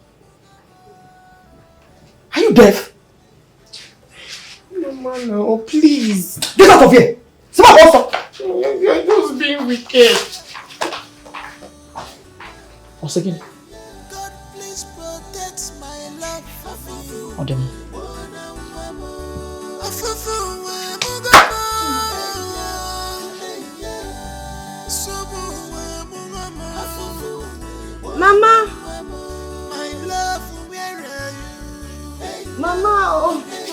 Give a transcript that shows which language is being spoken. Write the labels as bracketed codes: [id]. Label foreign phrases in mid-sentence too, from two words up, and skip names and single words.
[en] Are you deaf? Mama, no, please. Get out of here! Smart also! You're just being wicked. Once again, Odemo. Mama! Mama! Oh.